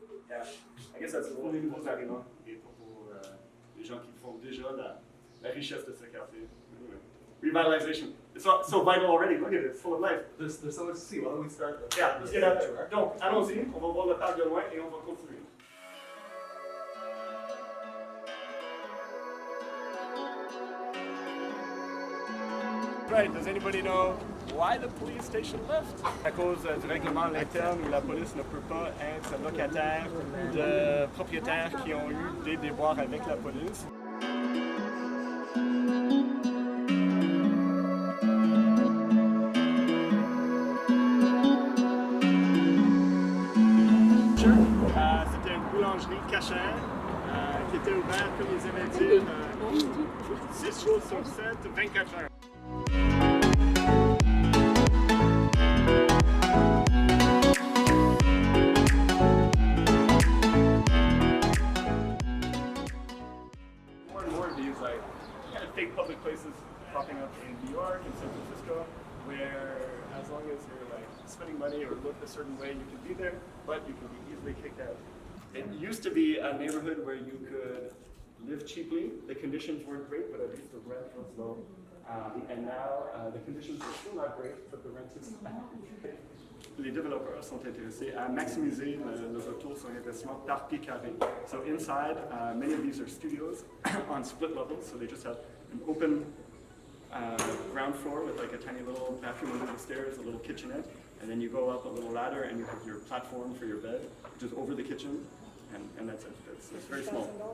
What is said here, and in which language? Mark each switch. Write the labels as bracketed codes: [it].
[en] Yeah, I guess that's [fr] pour les nouveaux arrivants et pour les gens qui font déjà la richesse de ce quartier. [en] Revitalization. It's so vital already. Look at it, it's full of life. There's so much to see. Why don't we start? Yeah, let's get out there. [fr] Donc, allons-y, on va voir le parc de loin et on va continuer. [en] Right, does anybody know why the police station left? [fr] À cause du règlement interne où la police ne peut pas être locataire de propriétaires qui ont eu des déboires avec la police. C'était une boulangerie cachère qui était ouverte, comme ils avaient dit, 6 jours sur 7, 24 heures. [en] More and more of these like kind of fake public places popping up in New York and San Francisco, where as long as you're like spending money or look a certain way, you can be there, but you can be easily kicked out. It used to be a neighborhood where you could live cheaply. The conditions weren't great, but at least the rent was low. And now the conditions are still not great, but the rent is [fr] Les développeurs sont intéressés à maximiser le retour sur investissement par pied carré. [en] So inside, many of these are studios on split levels, so they just have an open ground floor with like a tiny little bathroom under the stairs, a little kitchenette, and then you go up a little ladder and you have your platform for your bed, which is over the kitchen, and that's it. It's very small.